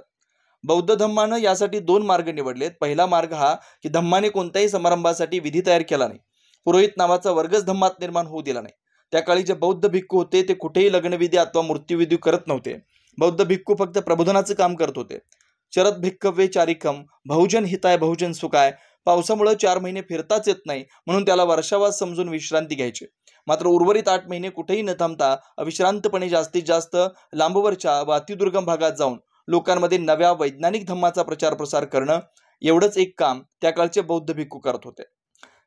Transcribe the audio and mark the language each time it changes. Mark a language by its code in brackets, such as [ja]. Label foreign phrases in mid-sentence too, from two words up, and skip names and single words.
[mr] बौद्ध धम्मानं यासाठी 2 मार्ग निवडलेत। पहिला मार्ग हा की धम्माने कोणत्याही समारंभासाठी विधी तयार केला नाही। पुरोहित नावाचा वर्गच धम्मात निर्माण होऊ दिला नाही। त्या काळी जे बौद्ध भिक्खू होते ते कुठेही लग्नविधी अथवा मृत्यूविधी करत नव्हते। बौद्ध भिक्खू फक्त प्रबोधनाचं काम करत होते। [pi] चरत भिक्कवे चारिकम, बहुजन हिताय बहुजन सुखाय। [mr] पावसामुळे 4 महिने फिरताच येत नाही, म्हणून त्याला वर्षावास समजून विश्रांती घ्यायची। मात्र उर्वरित 8 महिने कुठेही न थांबता अविश्रांतपणे जास्तीत जास्त लांबवरच्या व अतिदुर्गम भागात जाऊन लोकांमध्ये नव्या वैज्ञानिक धम्माचा प्रचार प्रसार करणं, एवढंच एक काम त्या काळचे बौद्ध भिक्खू करत होते।